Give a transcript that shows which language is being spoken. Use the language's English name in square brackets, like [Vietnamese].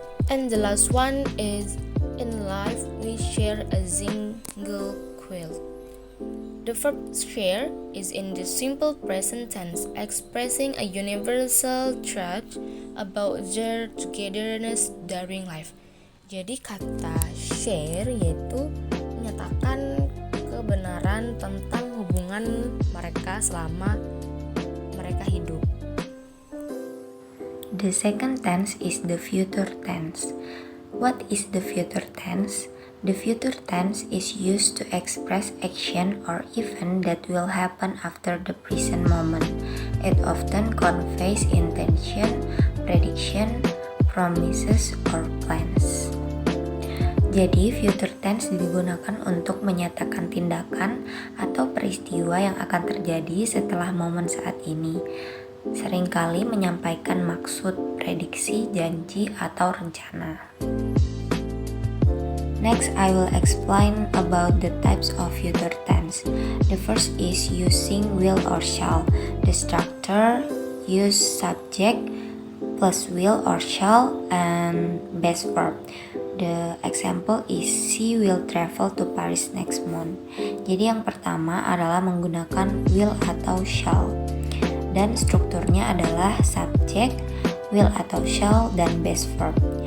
[English] And the last one is in life we share a single quilt. The verb share is in the simple present tense, expressing a universal truth about their togetherness during life. [Indonesian] Jadi kata share yaitu menyatakan kebenaran tentang hubungan mereka selama mereka hidup. [English] The second tense is the future tense. What is the future tense? The future tense is used to express action or event that will happen after the present moment. It often conveys intention, prediction, promises, or plans. [Indonesian] Jadi, future tense digunakan untuk menyatakan tindakan atau peristiwa yang akan terjadi setelah momen saat ini. Seringkali menyampaikan maksud, prediksi, janji, atau rencana. [English] Next, I will explain about the types of future tense. The first is using will or shall. The structure use subject plus will or shall and base verb. The example is she will travel to Paris next month. [Indonesian] Jadi yang pertama adalah menggunakan will atau shall. Dan strukturnya adalah subject, will atau shall, dan base verb.